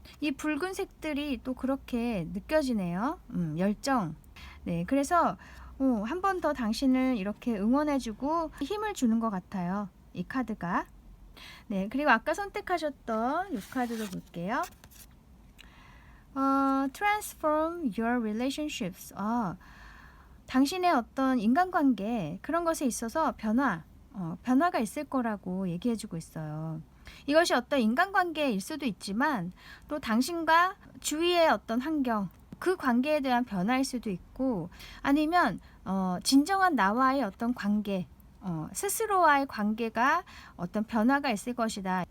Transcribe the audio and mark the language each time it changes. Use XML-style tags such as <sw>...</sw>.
<ko>이 붉은색들이 또 그렇게 느껴지네요. 열정. 네, 그래서 한 번 더 당신을 이렇게 응원해주고 힘을 주는 것 같아요. 이 카드가. 네, 그리고 아까 선택하셨던 이 카드도 볼게요.</ko> <en>Transform your relationships.</en> <ko>당신의 어떤 인간관계 그런 것에 있어서 변화가 있을 거라고 얘기해주고 있어요. 이것이 어떤 인간관계일 수도 있지만 또 당신과 주위의 어떤 환경 그 관계에 대한 변화일 수도 있고 아니면 진정한 나와의 어떤 관계 스스로와의 관계가 어떤 변화가 있을 것이다.</ko>